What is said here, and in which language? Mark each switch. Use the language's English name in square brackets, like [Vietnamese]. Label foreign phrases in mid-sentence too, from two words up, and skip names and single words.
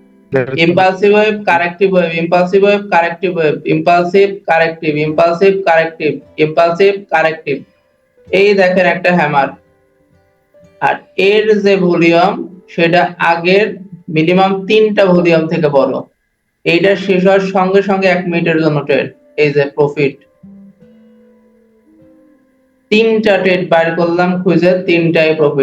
[English] impulsive wave, corrective wave, impulsive wave, corrective wave, impulsive, corrective, impulsive, corrective, impulsive, corrective। [Bangla] এই দেখেন একটা হ্যামার, আর এর যে ভলিউম সেটা আগের মিনিমাম 3টা ভলিউম থেকে বড়। এইটা শেষ হওয়ার সঙ্গে সঙ্গে 1 মিনিটের জন্য ট্রেড, এই যে প্রফিট। 3টা ট্রেড বাইর করলাম খুঁজে, 3টাই প্রফিট।